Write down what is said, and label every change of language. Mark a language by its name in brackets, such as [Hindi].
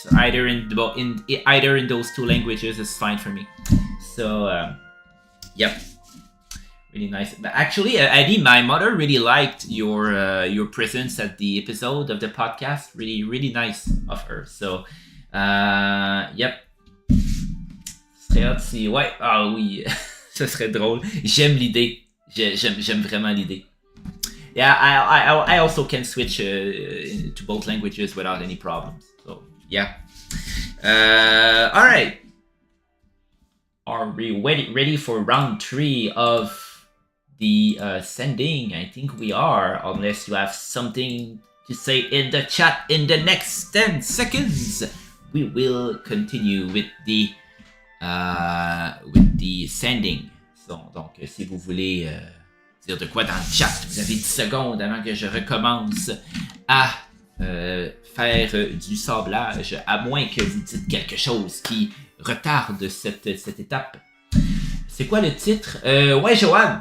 [English] So either in those 2 languages is fine for me. So, yep, really nice. But actually, Eddie, my mother really liked your presence at the episode of the podcast. Really, really nice of her. So, yep. [French] Ouais, ah oui, ce serait drôle. J'aime l'idée. J'aime vraiment l'idée. [English] Yeah, I also can switch to both languages without any problems. So, yeah. All right. Are we ready for round 3 of the sending? I think we are, unless you have something to say in the chat in the next 10 seconds. We will continue with the sending. [French] So, donc, si vous voulez... dire de quoi dans le chat. Vous avez 10 secondes avant que je recommence à faire du sablage, à moins que vous dites quelque chose qui retarde cette étape. C'est quoi le titre? Ouais, Joanne.